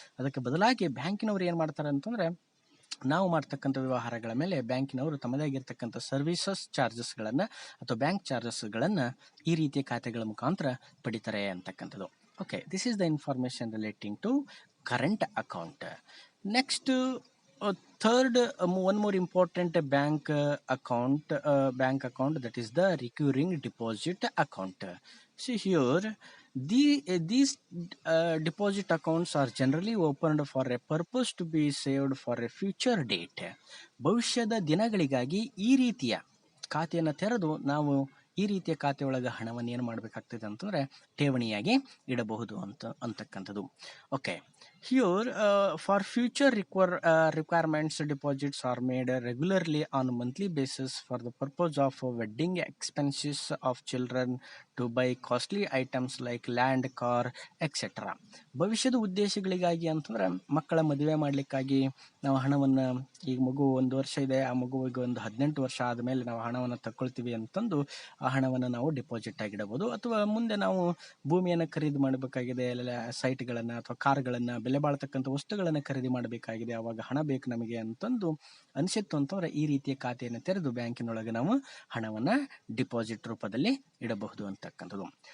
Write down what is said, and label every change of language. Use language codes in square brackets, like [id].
[kn] ಅದಕ್ಕೆ ಬದಲಾಗಿ ಬ್ಯಾಂಕಿನವರು ಏನು ಮಾಡ್ತಾರೆ ಅಂತಂದರೆ, ನಾವು ಮಾಡ್ತಕ್ಕಂಥ ವ್ಯವಹಾರಗಳ ಮೇಲೆ ಬ್ಯಾಂಕಿನವರು ತಮ್ಮದೇ ಆಗಿರ್ತಕ್ಕಂಥ ಸರ್ವಿಸಸ್ ಚಾರ್ಜಸ್ಗಳನ್ನು ಅಥವಾ ಬ್ಯಾಂಕ್ ಚಾರ್ಜಸ್ಗಳನ್ನು ಈ ರೀತಿಯ ಖಾತೆಗಳ ಮುಖಾಂತರ ಪಡಿತಾರೆ ಅಂತಕ್ಕಂಥದ್ದು. [en] Okay, this is the information relating to current account. Next third, one more important bank account that is the recurring deposit account. See here, these deposit accounts are generally opened for a purpose to be saved for a future date. [kn] ಭವಿಷ್ಯದ ದಿನಗಳಿಗಾಗಿ ಈ ರೀತಿಯ ಖಾತೆಯನ್ನು ತೆರೆದು ನಾವು ಈ ರೀತಿಯ ಖಾತೆ ಒಳಗೆ ಹಣವನ್ನು ಏನು ಮಾಡಬೇಕಾಗ್ತದೆ ಅಂತಂದರೆ ಠೇವಣಿಯಾಗಿ ಇಡಬಹುದು ಅಂತಕ್ಕಂಥದ್ದು. [en] Okay, here for future requirements, deposits are made regularly on a monthly basis for the purpose of wedding expenses of children, to buy costly items like land, car, etc. [kn] ಭವಿಷ್ಯದ ಉದ್ದೇಶಗಳಿಗಾಗಿ ಅಂತಂದ್ರೆ ಮಕ್ಕಳ ಮದುವೆ ಮಾಡಲಿಕ್ಕಾಗಿ ನಾವು ಹಣವನ್ನು, ಈಗ ಮಗು 1 ವರ್ಷ ಇದೆ, ಆ ಮಗುವಿಗೆ ಒಂದು 18 ವರ್ಷ ಆದಮೇಲೆ ನಾವು ಹಣವನ್ನು ತಗೊಳ್ತೀವಿ ಅಂತಂದು ಆ ಹಣವನ್ನು ನಾವು ಡಿಪಾಸಿಟ್ ಆಗಿಡಬಹುದು. ಅಥವಾ ಮುಂದೆ ನಾವು ಭೂಮಿಯನ್ನು ಖರೀದಿ ಮಾಡಬೇಕಾಗಿದೆ, ಎಲ್ಲ ಸೈಟ್ಗಳನ್ನು ಅಥವಾ ಕಾರ್ಗಳನ್ನು, ಬೆಲೆ ಬಾಳ್ತಕ್ಕಂಥ ವಸ್ತುಗಳನ್ನು ಖರೀದಿ ಮಾಡಬೇಕಾಗಿದೆ, ಆವಾಗ ಹಣ ಬೇಕು ನಮಗೆ ಅಂತಂದು ಅನಿಸಿತ್ತು ಅಂತಂದ್ರೆ ಈ ರೀತಿಯ ಖಾತೆಯನ್ನು ತೆರೆದು ಬ್ಯಾಂಕಿನೊಳಗೆ ನಾವು ಹಣವನ್ನು ಡಿಪಾಸಿಟ್ ರೂಪದಲ್ಲಿ ಇಡಬಹುದು ಅಂತಕ್ಕಂಥದ್ದು.